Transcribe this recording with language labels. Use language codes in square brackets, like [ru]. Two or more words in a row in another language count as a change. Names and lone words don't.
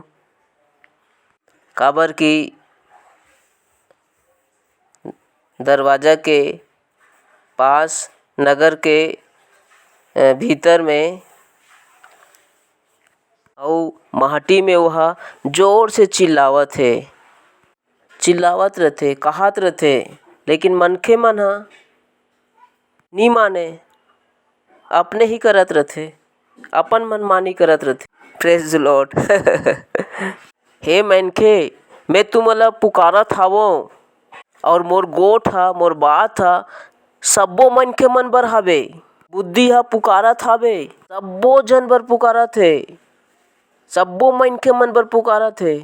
[hne] काबर कि दरवाज़ा के पास नगर के भीतर में और माटी में वह जोर से चिल्लावत रहते, कहत रहते, लेकिन मनखे मन ह नी माने, अपने ही करत रहते, अपन मनमानी करत रहते। [en] Praise the Lord. [hne] हे मनखे, मैं तुमला पुकारत हावो और मोर गोठ हा, मोर बात हा सब्बो मनखे मन बर हावे। बुद्धि हा पुकारत हावे, सब्बो जन बर पुकारत हे, सब्बो मनखे मन बर पुकारत हे।